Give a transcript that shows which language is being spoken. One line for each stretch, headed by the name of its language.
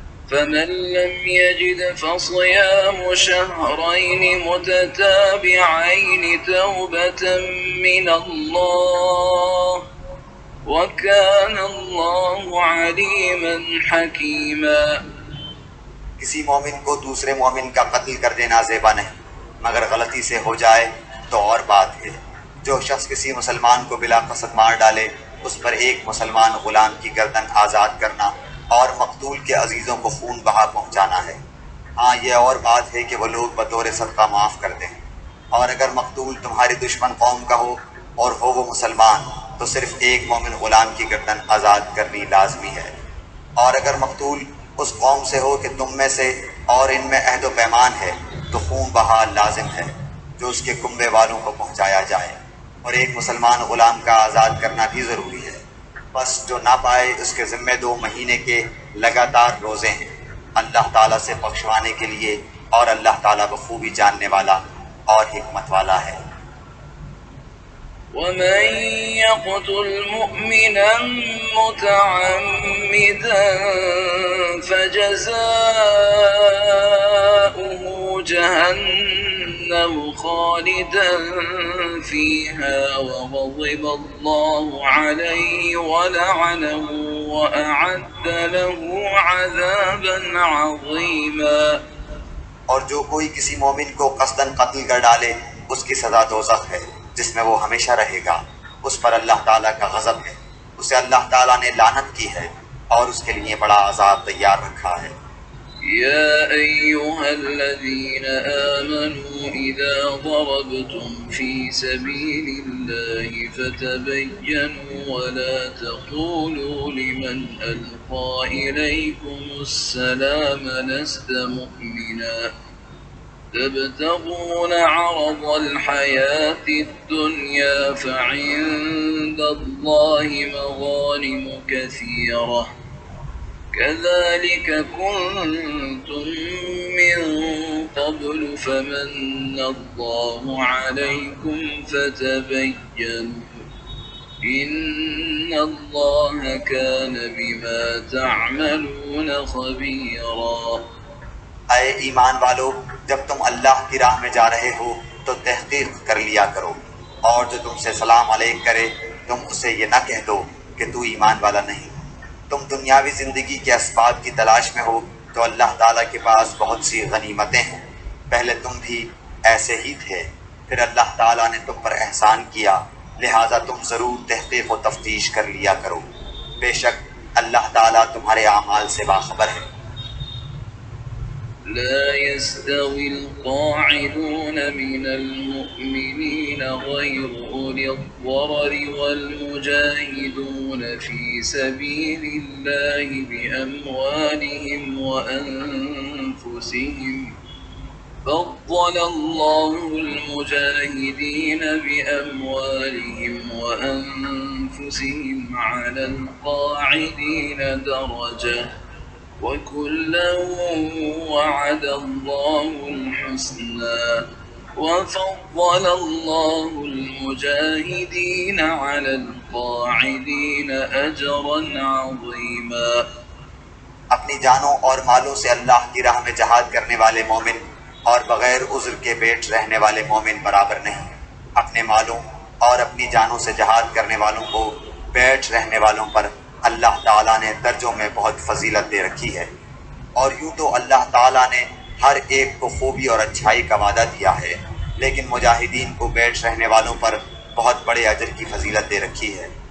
Arabic: فمن لم يجد فصيام شهرين متتابعين توبة من الله وَكَانَ اللَّهُ عَلِيمًا حَكِيمًا۔
Urdu: کسی مومن کو دوسرے مومن کا قتل کر دینا زیبا نہیں مگر غلطی سے ہو جائے تو اور بات ہے۔ جو شخص کسی مسلمان کو بلا قصد مار ڈالے اس پر ایک مسلمان غلام کی گردن آزاد کرنا اور مقتول کے عزیزوں کو خون بہا پہنچانا ہے۔ ہاں یہ اور بات ہے کہ وہ لوگ بطور صدقہ معاف کر دیں، اور اگر مقتول تمہاری دشمن قوم کا ہو اور ہو وہ مسلمان تو صرف ایک مومن غلام کی گردن آزاد کرنی لازمی ہے، اور اگر مقتول اس قوم سے ہو کہ تم میں سے اور ان میں عہد و پیمان ہے تو خون بہا لازم ہے جو اس کے کنبے والوں کو پہنچایا جائے، اور ایک مسلمان غلام کا آزاد کرنا بھی ضروری ہے۔ بس جو نہ پائے اس کے ذمے 2 مہینے کے لگاتار روزے ہیں اللہ تعالیٰ سے بخشوانے کے لیے، اور اللہ تعالیٰ بخوبی جاننے والا اور حکمت والا ہے۔
Arabic: ومن يقتل مؤمنا متعمدا فجزاؤه جهنم خالدا فيها وغضب الله عليه ولعنه وأعد له عذابا عظيما۔
Urdu: اور جو کوئی کسی مومن کو قصداً قتل کر ڈالے اس کی سزا دوزخ ہے جس میں وہ ہمیشہ رہے گا، اس پر اللہ تعالیٰ کا غضب ہے، اسے اللہ تعالیٰ نے لعنت کی ہے اور اس کے لیے بڑا عذاب تیار رکھا ہے۔
Arabic: يا أيها الذين آمنوا إذا ضربتم في سبيل الله فتبينوا ولا تقولوا لمن ألقى إليكم السلام لست مؤمنا تبتغون عرض الحياة الدنيا فعند الله مغانم كثيرة كذلك كنتم من قبل فمن الله عليكم فتبينوا إن الله كان بما تعملون خبيرا۔
Urdu: اے ایمان والو، جب تم اللہ کی راہ میں جا رہے ہو تو تحقیق کر لیا کرو، اور جو تم سے سلام علیک کرے تم اسے یہ نہ کہہ دو کہ تو ایمان والا نہیں۔ تم دنیاوی زندگی کے اسباب کی تلاش میں ہو تو اللہ تعالیٰ کے پاس بہت سی غنیمتیں ہیں، پہلے تم بھی ایسے ہی تھے، پھر اللہ تعالیٰ نے تم پر احسان کیا، لہٰذا تم ضرور تحقیق و تفتیش کر لیا کرو، بے شک اللہ تعالیٰ تمہارے اعمال سے باخبر ہے۔
Arabic: لا يستوي القاعدون من المؤمنين غير أولي الضرر والمجاهدون في سبيل الله بأموالهم وأنفسهم فضل الله المجاهدين بأموالهم وأنفسهم على القاعدين درجة وكلا وعد الله الحسنى وفضل الله المجاهدين على القاعدين أجرا عظيما۔
Urdu: اپنی جانوں اور مالوں سے اللہ کی راہ میں جہاد کرنے والے مومن اور بغیر عذر کے بیٹھ رہنے والے مومن برابر نہیں۔ اپنے مالوں اور اپنی جانوں سے جہاد کرنے والوں کو بیٹھ رہنے والوں پر اللہ تعالیٰ نے درجوں میں بہت فضیلت دے رکھی ہے، اور یوں تو اللہ تعالیٰ نے ہر ایک کو خوبی اور اچھائی کا وعدہ دیا ہے، لیکن مجاہدین کو بیٹھ رہنے والوں پر بہت بڑے اجر کی فضیلت دے رکھی ہے۔